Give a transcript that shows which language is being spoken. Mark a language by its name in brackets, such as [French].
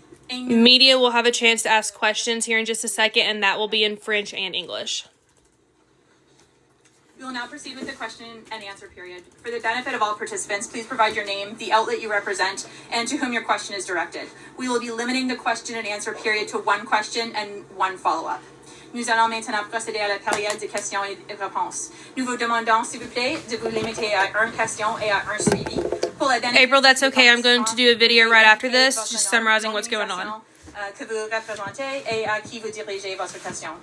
[English] Media will have a chance to ask questions here in just a second, and that will be in French and English. We will now proceed with the question and answer period. For the benefit of all participants, please provide your name, the outlet you represent, and to whom your question is directed. We will be limiting the question and answer period to one question and one follow-up. [French] Nous allons maintenant procéder à la période de questions et de réponses. Nous vous demandons, s'il vous plaît, de vous limiter à une question et à un suivi. [English] April, that's okay. I'm going to do a video right after this, just summarizing what's going on. [French] Que vous représentez et à qui vous dirigez votre question.